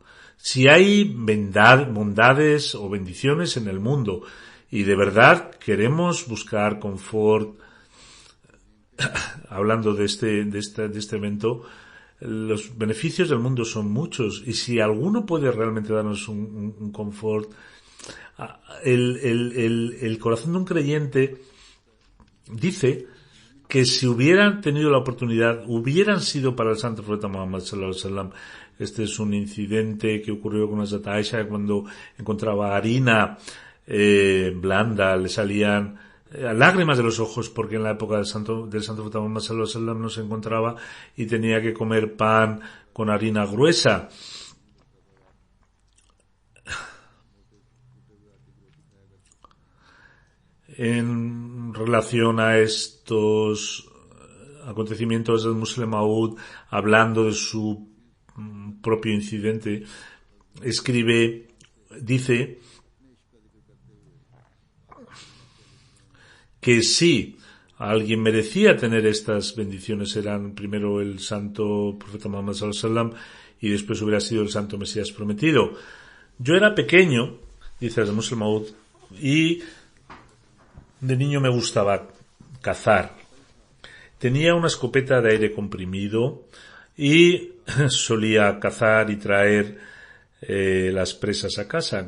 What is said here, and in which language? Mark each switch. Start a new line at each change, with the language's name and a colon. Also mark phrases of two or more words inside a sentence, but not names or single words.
Spanish: Si hay bondades o bendiciones en el mundo y de verdad queremos buscar confort, hablando de este evento, los beneficios del mundo son muchos, y si alguno puede realmente darnos un confort, el corazón de un creyente dice que si hubieran tenido la oportunidad, hubieran sido para el santo profeta Muhammad
Arabic: صلى الله عليه وسلم.
Spanish: Este es un incidente que ocurrió con Hazrat Aisha cuando encontraba harina blanda, le salían lágrimas de los ojos porque en la época del santo profeta Muhammad
Arabic: صلى الله عليه وسلم
Spanish: no se encontraba y tenía que comer pan con harina gruesa. En relación a estos acontecimientos del Musleh Maud, hablando de su propio incidente, dice que si alguien merecía tener estas bendiciones eran primero el santo profeta Muhammad
Arabic: صلى الله عليه وسلم
Spanish: y después hubiera sido el santo Mesías prometido. Yo era pequeño, dice el Musleh Maud, y de niño me gustaba cazar. Tenía una escopeta de aire comprimido y solía cazar y traer las presas a casa.